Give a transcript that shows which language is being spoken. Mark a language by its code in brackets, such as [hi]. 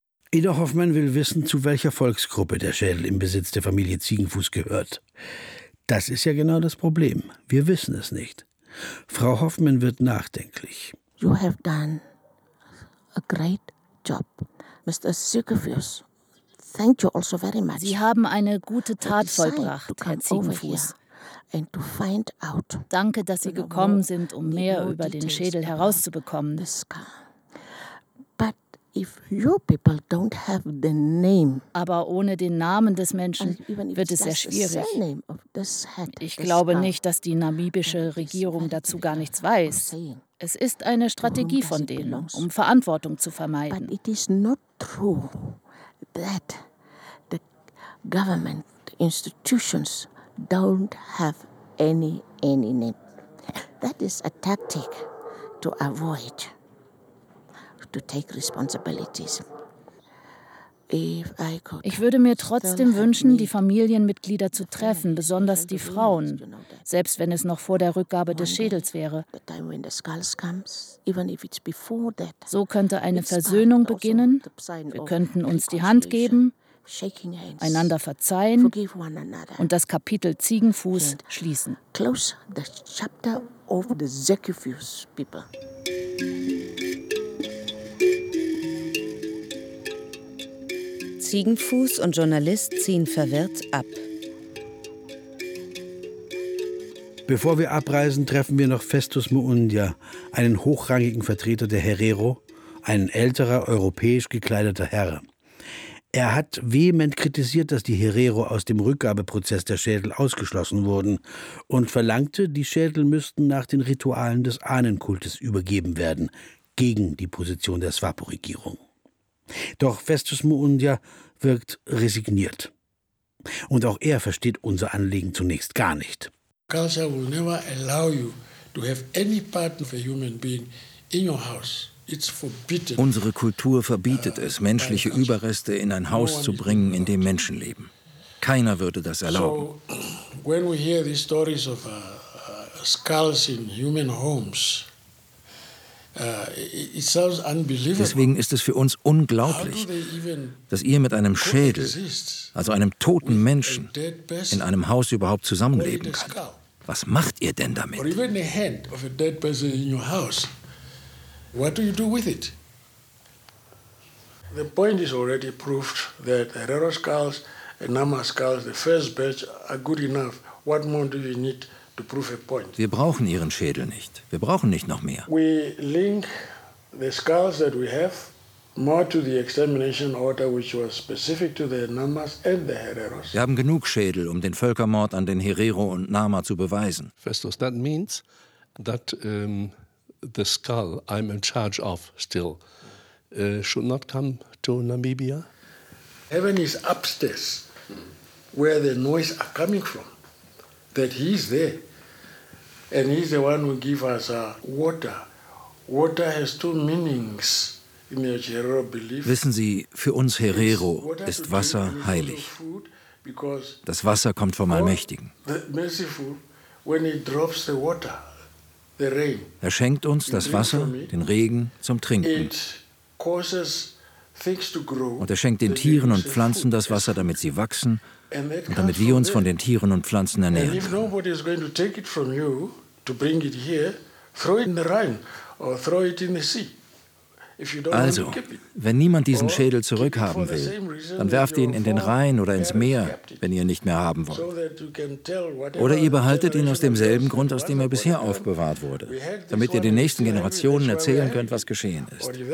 [de] Ida Hoffmann will wissen, zu welcher Volksgruppe der Schädel im Besitz der Familie Ziegenfuß gehört. Das ist ja genau das Problem. Wir wissen es nicht. Frau Hoffmann wird nachdenklich. [en] You have done a great job, Mr. Zuckerfuß. Thank you also very much. [de] Sie haben eine gute Tat vollbracht, Herr Ziegenfuß. [en] And to find out. [de] Danke, dass Sie gekommen sind, um mehr über den Schädel herauszubekommen. [en] But if you people don't have the name, [de] aber ohne den Namen des Menschen wird es sehr schwierig. Ich glaube nicht, dass die namibische Regierung dazu gar nichts weiß. Es ist eine Strategie von denen, um Verantwortung zu vermeiden. [en] But it is not true that the government institutions don't have any name. That is a tactic to avoid, to take responsibilities. [de] Ich würde mir trotzdem wünschen, die Familienmitglieder zu treffen, besonders die Frauen, selbst wenn es noch vor der Rückgabe des Schädels wäre. So könnte eine Versöhnung beginnen. Wir könnten uns die Hand geben, einander verzeihen und das Kapitel Ziegenfuß schließen. [en] Close the chapter of the Zuckerfuß people. [de] Ziegenfuß und Journalist ziehen verwirrt ab. Bevor wir abreisen, treffen wir noch Festus Muundia, einen hochrangigen Vertreter der Herero, ein älterer, europäisch gekleideter Herr. Er hat vehement kritisiert, dass die Herero aus dem Rückgabeprozess der Schädel ausgeschlossen wurden und verlangte, die Schädel müssten nach den Ritualen des Ahnenkultes übergeben werden, gegen die Position der SWAPO-Regierung. Doch Festus Muundia wirkt resigniert. Und auch er versteht unser Anliegen zunächst gar nicht. [en] Culture will never allow you to have any part of a human being in your house. It's forbidden. [de] Unsere Kultur verbietet es, menschliche Überreste in ein Haus zu bringen, in dem Menschen leben. Keiner würde das erlauben. [en] So, when we hear these stories of skulls in human homes, [de] deswegen ist es für uns unglaublich, dass ihr mit einem Schädel, also einem toten Menschen, in einem Haus überhaupt zusammenleben könnt. Was macht ihr denn damit? [en] The point is already proved that the Herero skulls and Nama skulls, the first batch, are good enough. What more do you need? [de] Wir brauchen ihren Schädel nicht. Wir brauchen nicht noch mehr. [en] We link the skulls that we have more to the extermination order, which was specific to the Namas and the Hereros. [de] Wir haben genug Schädel, um den Völkermord an den Herero und Nama zu beweisen. [en] Festus, that means that the skull I'm in charge of still should not come to Namibia. Heaven is upstairs, where the noise are coming from. That he's there, and he's the one who gives us water. Water has two meanings in the Herero belief. [de] Wissen Sie, für uns Herero ist Wasser heilig. Das Wasser kommt vom Allmächtigen. [en] The merciful, when he drops the water, the rain. [de] Er schenkt uns das Wasser, den Regen, zum Trinken. [en] It causes things to grow. [de] Und er schenkt den Tieren und Pflanzen das Wasser, damit sie wachsen. Und damit wir uns von den Tieren und Pflanzen ernähren können. [en] And if nobody is going to take it from you to bring it here, throw it in the Rhine or throw it in the sea. If you don't also, [de] wenn niemand diesen Schädel zurückhaben will, dann werft ihn in den Rhein oder ins Meer, wenn ihr nicht mehr haben wollt. Oder ihr behaltet ihn aus demselben Grund, aus dem er bisher aufbewahrt wurde, damit ihr den nächsten Generationen erzählen könnt, was geschehen ist.